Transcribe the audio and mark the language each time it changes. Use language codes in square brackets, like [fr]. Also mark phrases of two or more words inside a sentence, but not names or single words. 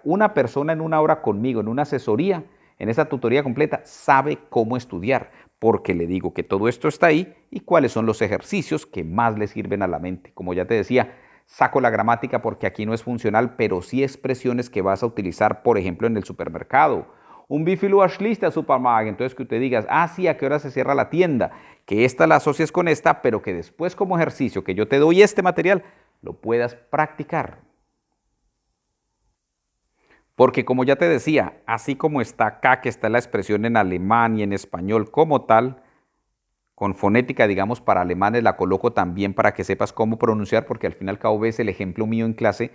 [es] Una persona en una hora conmigo, en una asesoría, en esa tutoría completa, sabe cómo estudiar, porque le digo que todo esto está ahí y cuáles son los ejercicios que más le sirven a la mente. Como ya te decía, saco la gramática porque aquí no es funcional, pero sí expresiones que vas a utilizar, por ejemplo, en el supermercado. [de] Un wie viel Uhr schließt der Supermarkt? [es] Entonces que usted digas, ah, sí, ¿a qué hora se cierra la tienda? Que esta la asocies con esta, pero que después como ejercicio que yo te doy este material, lo puedas practicar. Porque como ya te decía, así como está acá, que está la expresión en alemán y en español como tal, con fonética, digamos, para alemanes la coloco también para que sepas cómo pronunciar, porque al fin y al cabo ves el ejemplo mío en clase.